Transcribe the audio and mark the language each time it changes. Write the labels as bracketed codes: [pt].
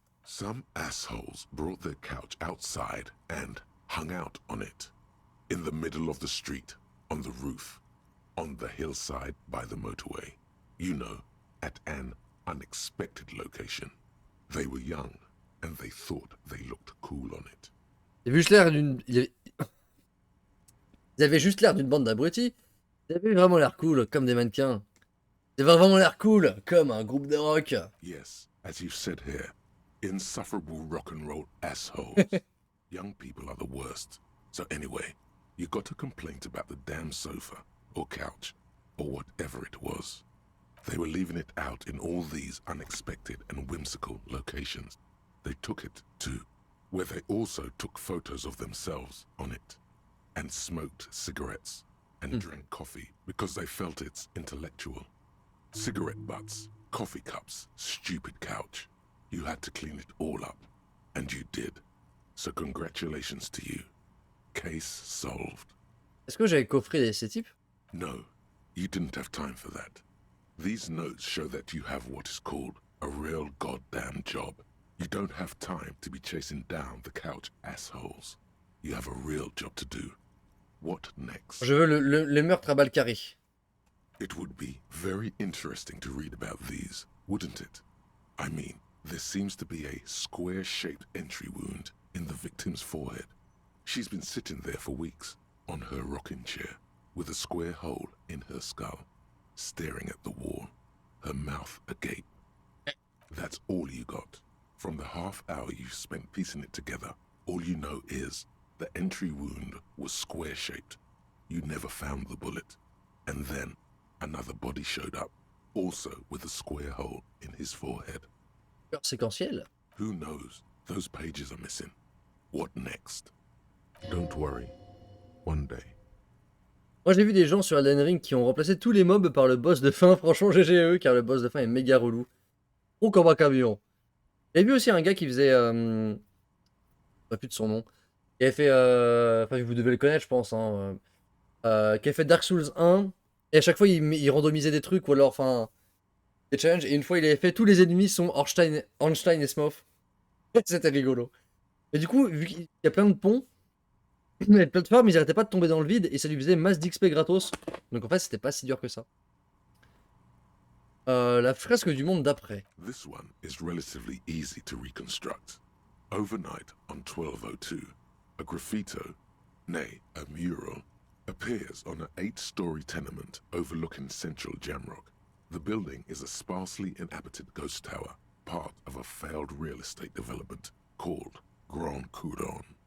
[en] Some assholes brought their couch outside and hung out on it. In the middle of the street, on the roof, on the hillside by the motorway. You know, at an unexpected location. They were young, and they thought they looked cool on it. [fr] Ils avaient juste l'air d'une... Ils avaient juste l'air d'une bande d'abrutis. Ils avaient vraiment l'air cool, comme des mannequins. Ils avaient vraiment l'air cool, comme un groupe de rock. [en] Yes, as you said here, insufferable rock and roll assholes. Young people are the worst. So anyway, you got a complaint about the damn sofa, or couch, or whatever it was. They were leaving it out in all these unexpected and whimsical locations. They took it to where they also took photos of themselves on it, and smoked cigarettes, and drank coffee because they felt it's intellectual. Cigarette butts, coffee cups, stupid couch. You had to clean it all up, and you did. So congratulations to you. Case solved. [fr] Est-ce que j'avais coffré ces types? [en] No, you didn't have time for that. These notes show that you have what is called a real goddamn job. You don't have time to be chasing down the couch assholes. You have a real job to do. What next? [fr] Je veux les meurtres à balles carrées. [en] It would be very interesting to read about these, wouldn't it? I mean, there seems to be a square-shaped entry wound in the victim's forehead. She's been sitting there for weeks, on her rocking chair, with a square hole in her skull, staring at the wall, her mouth agape. That's all you got. From the half hour you spent piecing it together, all you know is the entry wound was square-shaped. You never found the bullet. And then another body showed up, also with a square hole in his forehead. [fr] Séquentiel? [en] Who knows? Those pages are missing. What next? Don't worry. One day. [fr] Moi j'ai vu des gens sur Elden Ring qui ont remplacé tous les mobs par le boss de fin. Franchement GGE, car le boss de fin est méga relou. Trop comme un camion. J'ai vu aussi un gars qui faisait... Je ne sais plus de son nom. Qui avait fait... Enfin vous devez le connaître je pense. Hein, qui a fait Dark Souls 1. Et à chaque fois il randomisait des trucs ou alors enfin... Des challenges. Et une fois il avait fait tous les ennemis sont Ornstein et Smough. C'était rigolo. Et du coup vu qu'il y a plein de ponts... Il y avait plein de plateformes, ils arrêtaient pas de tomber dans le vide et ça lui faisait masse d'XP gratos. Donc en fait, c'était pas si dur que ça. La fresque du monde d'après. [en] This one is relatively easy to reconstruct. Overnight on 1202, a graffito, nay, a mural, appears on an 8-story tenement overlooking central Jamrock. The building is a sparsely inhabited ghost tower, part of a failed real estate development called Grand Couronne.